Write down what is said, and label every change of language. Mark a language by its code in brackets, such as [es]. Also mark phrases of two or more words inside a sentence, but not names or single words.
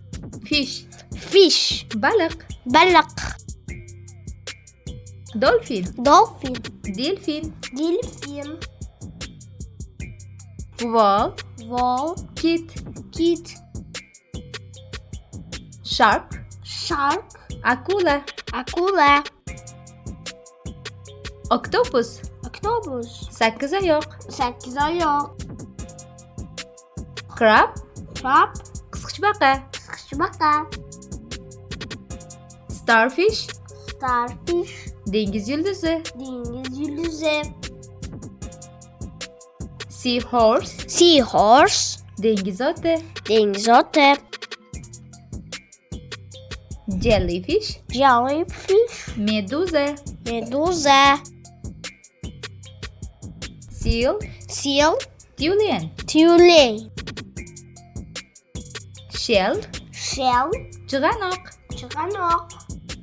[en] Fish. Fish. [uz] Baliq. Baliq. [en] Dolphin. Dolphin. [uz] Delfin. Delfin. [en] Whale. Whale. [uz] Kit. Kit. [en] Shark. Shark. [uz] Akula. Akula. [en] Octopus. Octopus. [uz] 8 oyoq. 8 oyoq. [en] Crab. Crab. [uz] Qisqichbaqa. Qisqichbaqa. [en] Starfish. Starfish. [uz] Dengiz yulduzi. Dengiz yulduzi. [en] Seahorse. Seahorse. [uz] Dengiz oti. Dengiz oti. [en] Jellyfish. Jellyfish. [uz] Meduza. Meduza. [en] Seal. Seal. [uz] Tulen. Tulen. [en] Shell. Shell. [uz] Chig'anoq. Chig'anoq.